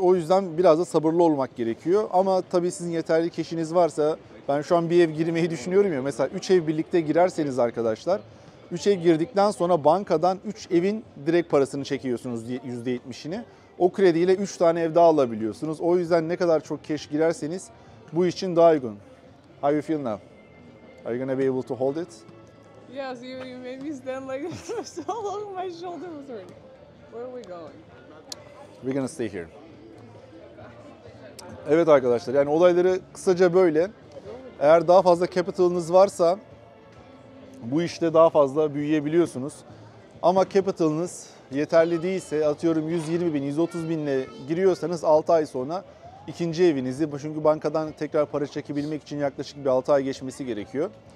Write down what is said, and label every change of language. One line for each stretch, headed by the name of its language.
Turkish: O yüzden biraz da sabırlı olmak gerekiyor. Ama tabii sizin yeterli cash'iniz varsa ben şu an bir ev girmeyi düşünüyorum ya. Mesela 3 ev birlikte girerseniz arkadaşlar 3 ev girdikten sonra bankadan 3 evin direkt parasını çekiyorsunuz %70'ini. O krediyle 3 tane ev daha alabiliyorsunuz. O yüzden ne kadar çok cash girerseniz bu için daha uygun.
English: How you feel now? Are you gonna be able to hold it? Yes, you made me stand like this for so long. My shoulder was hurting. Where are we going? We're gonna stay here.
Turkish: Evet arkadaşlar yani olayları kısaca böyle. Eğer daha fazla capital'ınız varsa bu işte daha fazla büyüyebiliyorsunuz. Ama capital'ınız yeterli değilse atıyorum 120 bin, 130 binle giriyorsanız 6 ay sonra ikinci evinizi, çünkü bankadan tekrar para çekebilmek için yaklaşık bir 6 ay geçmesi gerekiyor.